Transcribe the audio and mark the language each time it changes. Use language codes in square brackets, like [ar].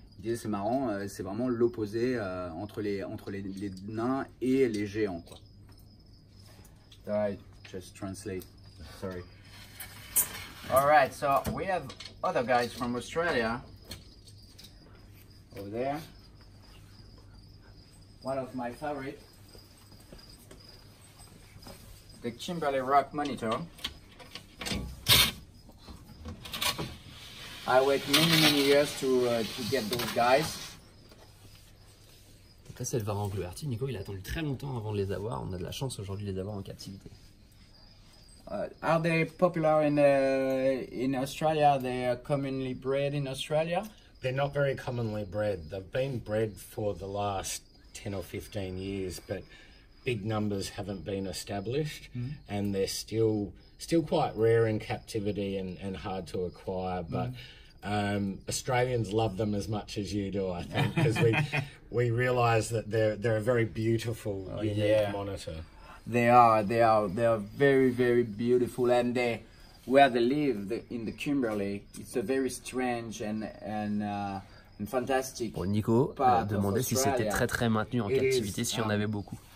[fr] Il disait, c'est marrant, c'est vraiment l'opposé entre les nains et les géants, quoi. [en] I just translate. Sorry. All right, so we have other guys from Australia over there. One of my favorite, the Kimberley Rock Monitor. I wait many years to get those guys. [fr] Donc là, c'est le varan Gluarti. Nico, il a attendu très longtemps avant de les avoir. On a de la chance aujourd'hui de les avoir en captivité. [en] Are they popular in Australia? Are they commonly bred in Australia? They're not very commonly bred. They've been bred for the last 10 or 15 years, but big numbers haven't been established, and they're still quite rare in captivity and hard to acquire. But Australians love them as much as you do, I think, because we realise that they're a very beautiful, unique monitor. They are very beautiful, and where they live in the Kimberley, it's a very strange and fantastic. [fr] Bon, Nico demandait si c'était très maintenu en captivité, s'il y en avait beaucoup.